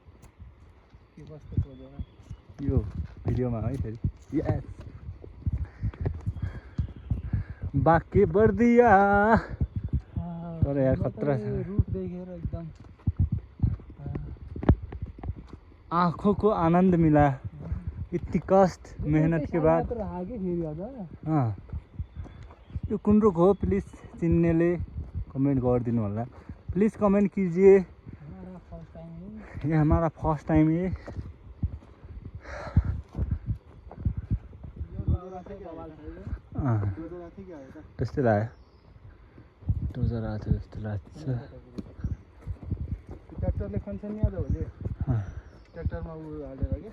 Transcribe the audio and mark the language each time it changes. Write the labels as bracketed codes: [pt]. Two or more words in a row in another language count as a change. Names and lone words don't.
[ne] भिडियोमा है फेरि यस बाँके बर्दिया तर यार खतरा छ रुट देखेर एकदम [hi] आँखों को आनंद मिला इतनी कष्ट मेहनत के बाद [ne] हाँ यो कुन रुख हो प्लिज चिन्नेले कमेंट गरिदिनु होला [hi] प्लीज़ कमेंट कीजिए ये हमारा फर्स्ट टाइम है [ne] त्यस्तै लाग्यो डोजर आएको थियो जस्तो लाग्छ ट्र्याक्टरले खन्छ नि आज भोलि ट्र्याक्टरमा उ हालेर के